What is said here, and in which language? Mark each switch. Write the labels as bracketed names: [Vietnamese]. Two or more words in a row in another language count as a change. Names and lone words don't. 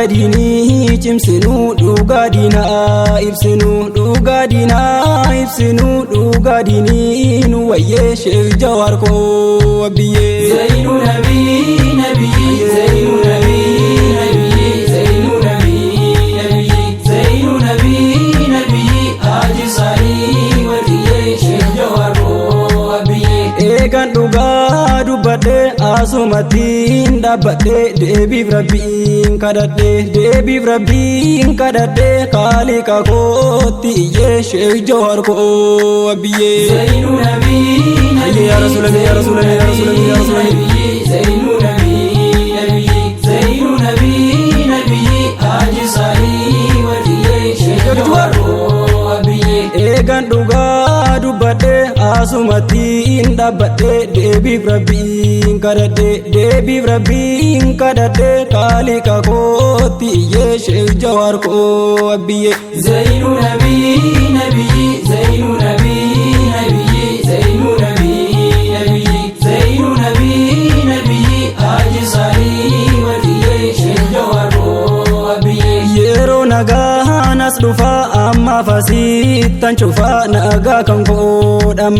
[Oromo] diinii cimsinu dhugaa diinaa ibsinu dhugaa diinaa ibsinu dhugaa diinii nu wayyee sheek jawhar koo abiyyee [Arabic] زين النبي النبي زين النبي النبي زين النبي النبي زين النبي النبي [Oromo] haji saalii waliyee sheek jawhar koo abiyyee eegan dhugaa dubbadhe asumattiin dhaabbadhe deebiif rabbiin kadhadhe kaaliqa kootti iyyee sheek jawhar koo abiyyee [Arabic] زين النبي النبي يا رسول الله يا رسول الله يا رسول الله يا رسول الله زين النبي النبي زين النبي النبي [Oromo] haji saalii waliyee sheek jawhar koo abiyyee eegan dhugaa dubbadhe asumattiin dhaabbadhe deebiif rabbiin kadhadhe kaaliqa kootti iyyee sheek jawhar koo abiyyee [Arabic] زين النبي النبي زين النبي النبي زين النبي النبي زين النبي النبي [Oromo] haji saalii waliyee sheek jawhar koo abiyyee yeroo nagaan as dhufa amma fasittan cufa nagaa kan koo